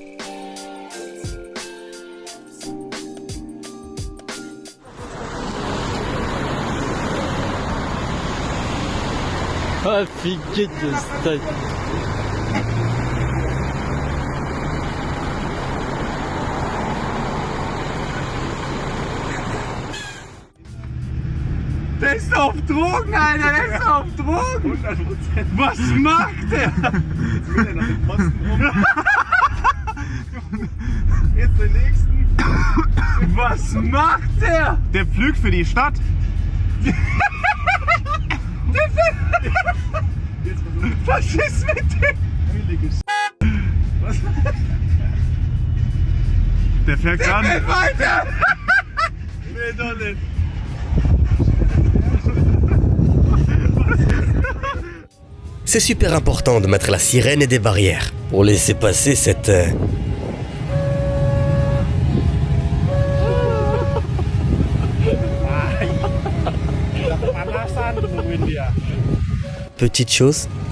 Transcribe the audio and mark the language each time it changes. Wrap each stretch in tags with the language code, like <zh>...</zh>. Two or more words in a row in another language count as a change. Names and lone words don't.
<ru>Офигеть, достать.</ru> <de>Der ist auf Drogen, Alter, der ist auf Drogen! 100%. Was macht der? Jetzt will er nach dem Posten rum. Jetzt den nächsten. Was macht der? Der pflügt für die Stadt. Was ist mit dem? Was? Der fährt gar nicht weiter! Nee, doch nicht.</de> <fr>C'est super important de mettre la sirène et des barrières pour laisser passer cette... petite chose.</fr>